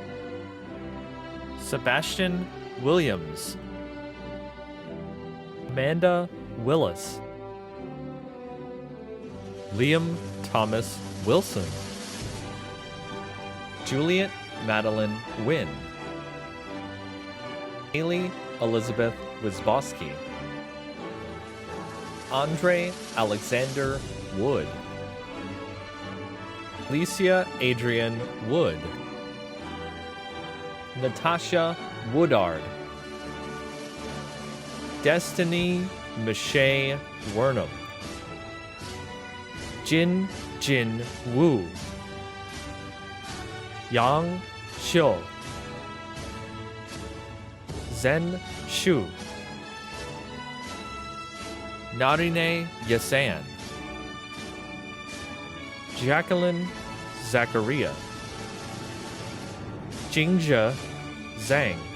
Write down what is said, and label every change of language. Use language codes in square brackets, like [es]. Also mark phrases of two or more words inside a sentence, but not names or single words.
[en] Sebastian Williams, Amanda Willis, Liam Thomas Wilson, Juliet Madeline Wynn, Haley Elizabeth Wisbowski, Andre Alexander Wood, Alicia Adrian Wood, Natasha Woodard, Destiny Michelle Wernham, Jin Wu, Yang Xiu, Zen Shu, Narine Yasan, Jacqueline Zacharia, Jingzhe Zhang,